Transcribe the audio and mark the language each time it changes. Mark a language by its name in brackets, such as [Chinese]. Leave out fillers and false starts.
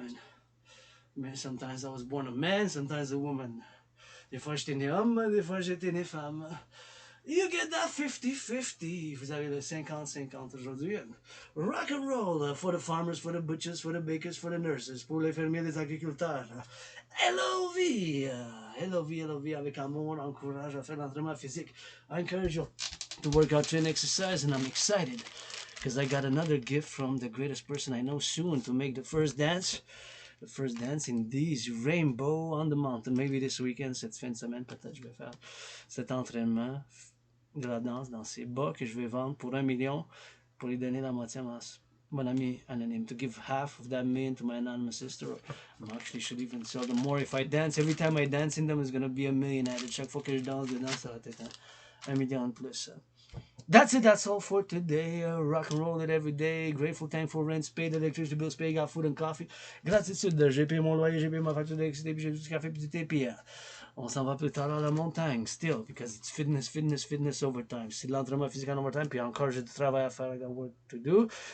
[English] And sometimes I was born a man, sometimes a woman. [French] Des fois j'étais né homme, des fois j'étais né femme. [English] You get that 50-50. [French] Vous avez le 50-50 aujourd'hui. [English] Rock and roll for the farmers, for the butchers, for the bakers, for the nurses, [French] pour les fermiers, les agriculteurs. Hello vie avec amour, encourage à faire l'entraînement physique. [English] I encourage you to work out, train, exercise, and I'm excited because I got another gift from the greatest person I know soon to make the first dance in these Rainbow on the Mountain. Maybe this weekend, [French] cette fin de semaine, peut-être je vais faire cet entraînement de la danse dans ces bas que je vais vendre pour 1 million pour lui donner la moitié à mon ami anonyme, [English] to give half of that million to my anonymous sister. Actually should even sell them more if I dance. Every time I dance in them, it's gonna be 1 million added. [French] Chaque fois que je danse dedans, ça va être 1 million de plus. [English] That's it. That's all for today. Rock and roll it every day. Grateful, thankful, rent paid, electricity bills paid, got food and coffee. Gratitude. [French] J'ai payé mon loyer, j'ai payé ma facture d'électricité, puis j'ai du café puis du thé. Puis on s'en va plus tard à la montagne. [English] Still, because it's fitness overtime. [French] C'est de l'entraînement physique en overtime. Puis encore, j'ai du travail à faire. [English] I got work to do.